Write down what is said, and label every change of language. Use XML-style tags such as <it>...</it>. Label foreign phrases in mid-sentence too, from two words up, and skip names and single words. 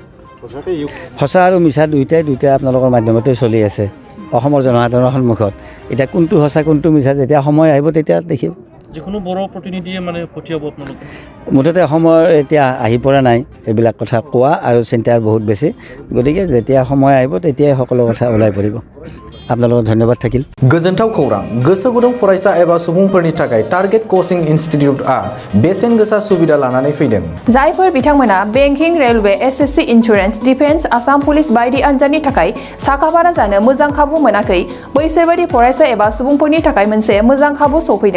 <as>সঁচা আৰু মিছা দুয়োটাই আপোনালোকৰ মাধ্যমতে চলি আছে অসমৰ জনসাধাৰণৰ সন্মুখত। এতিয়া কোনটো সঁচা কোনটো মিছা যেতিয়া সময় আহিব তেতিয়া দেখিব। যিকোনো বড়ো প্ৰতিনিধিয়ে মানে পঠিয়াব আপোনালোকে? মুঠতে সময় এতিয়া আহি পৰা নাই এইবিলাক কথা কোৱা আৰু চিন্তাৰ বহুত বেছি। গতিকে যেতিয়া সময় আহিব তেতিয়াই সকলো কথা ওলাই পৰিব। আপোনালোকক ধন্যবাদ থাকিল।</as> <brx>गोजोनथाव खौरां, गोसो गुदुं फरायसा एबा सुबुंफोरनि थाखाय टारगेट कोचिं इनस्टिट्यूटआ बेसेन गोसा सुबिदा लानानै फैदों। जायफोर बिथांमोना बेंकिं, रेलवे, SSC, इन्सुरेन्स, डिफेन्स, आसाम पुलिस बायदि आनजादनि थाखाय साखाफारा जानो मोजां खाबु मोनाखै, बैसोरबायदि फरायसा एबा सुबुंफोरनि थाखाय मोनसे मोजां खाबु सौफैदों।</brx>